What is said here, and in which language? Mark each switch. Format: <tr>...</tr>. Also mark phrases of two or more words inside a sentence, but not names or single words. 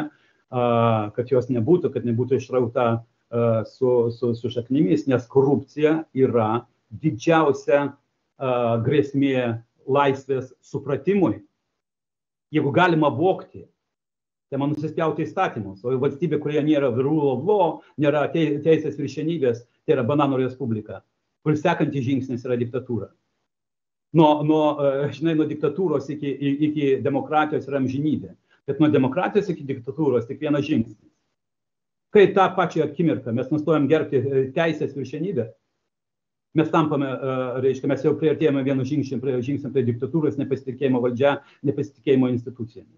<lt>Kad jos nebūtų, kad nebūtų išrauta su šaknimis, nes korupcija yra didžiausia grėsmė laisvės supratimui. Jeigu galima vogti, tai man nusispjauti įstatymus, o valstybė, kurioje nėra</lt> <en>rule of law,</en> <lt>nėra teisės viršenybės, tai yra bananų respublika, kur sekantis žingsnis yra diktatūra. Nuo diktatūros iki demokratijos yra amžinybė, bet nuo demokratijos iki diktatūros tik vienas žingsnis. Kai tą pačią akimirką mes nustojam gerbti teisės viršenybę, mes tampame, reiškia, mes jau priartėjame vienu žingsniu prie diktatūros, nepasitikėjimo valdžia, nepasitikėjimo institucijomis.</lt>